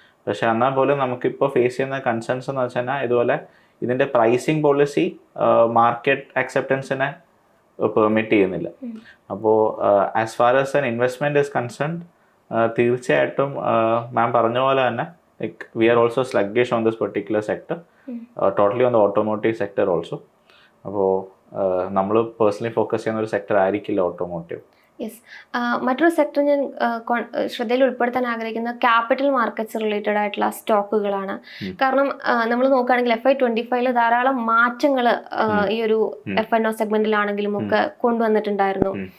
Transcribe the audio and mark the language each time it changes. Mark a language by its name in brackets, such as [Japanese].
[Malayalam] പക്ഷെ എന്നാൽ പോലും നമുക്കിപ്പോൾ ഫേസ് ചെയ്യുന്ന കൺസേൺസ് എന്ന് വെച്ച് കഴിഞ്ഞാൽ ഇതുപോലെ ഇതിൻ്റെ പ്രൈസിങ് പോളിസി മാർക്കറ്റ് അക്സെപ്റ്റൻസിനെ പെർമിറ്റ് ചെയ്യുന്നില്ല. അപ്പോൾ [English] as far as an investment is concerned [Malayalam] തീർച്ചയായിട്ടും മാം പറഞ്ഞ പോലെ തന്നെ [English] like we are also sluggish on this particular sector, totally on the automotive sector also. [Malayalam] അപ്പോൾ നമ്മൾ പേഴ്സണലി ഫോക്കസ് ചെയ്യുന്ന ഒരു സെക്ടർ ആയിരിക്കില്ല ഓട്ടോമോട്ടീവ്. യെസ്. മറ്റൊരു സെക്ടർ ഞാൻ ശ്രദ്ധയിൽ ഉൾപ്പെടുത്താൻ ആഗ്രഹിക്കുന്ന ക്യാപിറ്റൽ മാർക്കറ്റ്സ് റിലേറ്റഡ് ആയിട്ടുള്ള സ്റ്റോക്കുകളാണ്. കാരണം നമ്മൾ നോക്കുകയാണെങ്കിൽ FY25 ധാരാളം മാറ്റങ്ങൾ ഈ ഒരു F&O സെഗ്മെന്റിലാണെങ്കിലും ഒക്കെ കൊണ്ടുവന്നിട്ടുണ്ടായിരുന്നു.